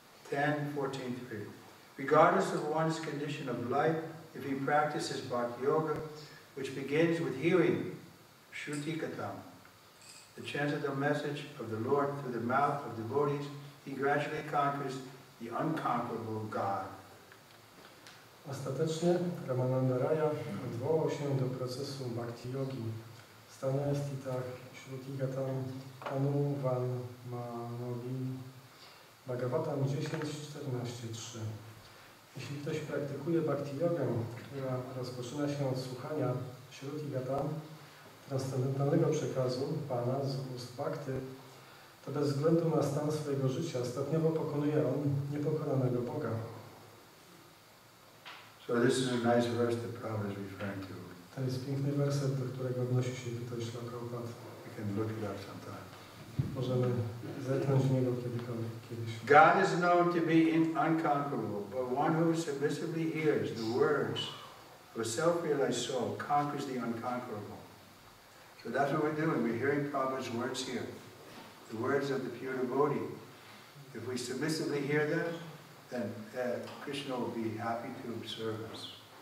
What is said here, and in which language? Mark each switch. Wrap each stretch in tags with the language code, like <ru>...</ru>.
<en>10:14-3. Regardless of one's condition of life, if he practices bhakti yoga, which begins with hearing shruti katam, the transcendental message of the Lord through the mouth of devotees, he gradually conquers the unconquerable God.</en> <pl>Ostatecznie Ramananda Raya odwołał się do procesu bhakti yogi,</pl> <sa>stania stitach, shruti gatam, tanu van manobi,</sa> <pl>Bhagavatam 10:14-3. Jeśli ktoś praktykuje bhakti jogę, która rozpoczyna się od słuchania shruti gatam, transcendentalnego przekazu Pana z ust bhakty, to bez względu na stan swojego życia stopniowo pokonuje on niepokonanego Boga.</pl> <en>So this is a nice verse that Prabhupada is referring to.</en> <pl>To jest piękny werset, do którego odnosi się tutaj Śla Prabhupada.</pl> <en>You can look it up sometime.</en> <pl>Możemy zetknąć w niego kiedyś.</pl> <en>God is known to be unconquerable, but one who submissively hears the words of a self-realized soul conquers the unconquerable. So that's what we're doing. We're hearing Prabhupada's words here, the words of the pure devotee. If we submissively hear them, then Krishna will be happy to serve us.</en>